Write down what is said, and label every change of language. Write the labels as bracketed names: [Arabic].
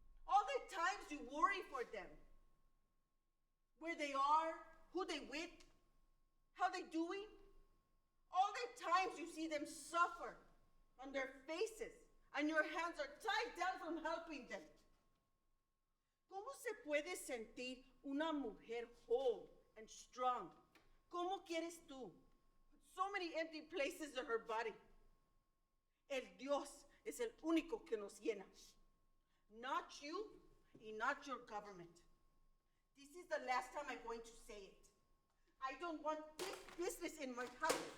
[English] All the times you worry for them. Where they are, who they with, how they doing. All the times you see them suffer on their faces and your hands are tied down from helping them. [Spanish] ¿Cómo se puede sentir una mujer [English] whole and strong? [Spanish] ¿Cómo quieres tú? [English] So many empty places in her body. [Spanish] El Dios es el único que nos llena. [English] Not you and not your government. This is the last time I'm going to say it. I don't want this business in my house.